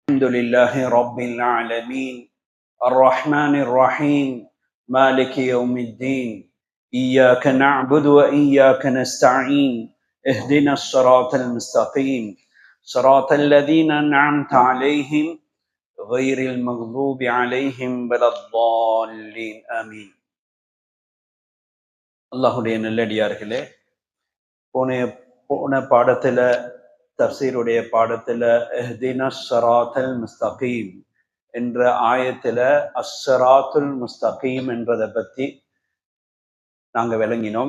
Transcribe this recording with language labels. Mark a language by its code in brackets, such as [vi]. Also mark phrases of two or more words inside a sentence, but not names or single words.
[ar] الحمد لله رب العالمين الرحمن الرحيم مالك يوم الدين إياك نعبد وإياك نستعين اهدنا الصراط المستقيم صراط الذين أنعمت عليهم غير المغضوب عليهم ولا الضالين آمين. [ta] அல்லாஹுடைய நல்லடியார்களே, போன பாடத்துல தஃசீருடைய பாடத்துல [ar] اهدنا الصراط المستقيم [ta] என்ற ஆயத்துல [ar] الصراط المستقيم [ta] என்றதை பத்தி நாங்க விளங்கினோம்.